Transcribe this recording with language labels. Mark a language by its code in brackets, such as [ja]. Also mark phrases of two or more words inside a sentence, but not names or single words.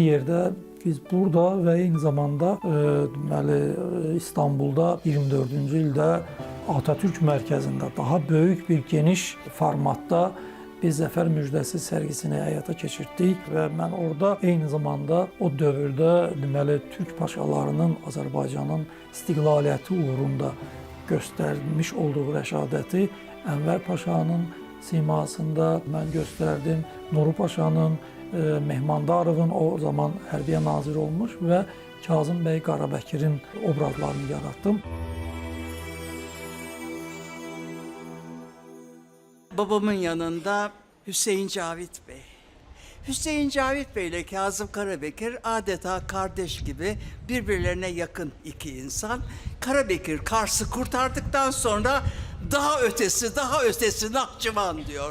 [az] yerdə biz burada və eyni zamanda İstanbulda 24-cü ildə Atatürk mərkəzində daha böyük bir geniş formatda biz Zəfər müjdəsi sərgisini həyata keçirtdik və mən orada eyni zamanda o dövrdə Türk paşalarının Azərbaycanın istiqlaliyyəti uğrunda göstərmiş olduğu rəşadəti Ənvər Paşanın simasında mən göstərdim. Nuru Paşanın, Mehmandarovun o zaman hərbiyə nazir olmuş və Kazım bəy Qarabəkirin obrazlarını yaratdım. [tr] Babamın yanında Hüseyin Cavit Bey. Hüseyin Cavit Bey ile Kazım Karabekir adeta kardeş gibi birbirlerine yakın iki insan. Karabekir Kars'ı kurtardıktan sonra daha ötesi Nahçıvan diyor.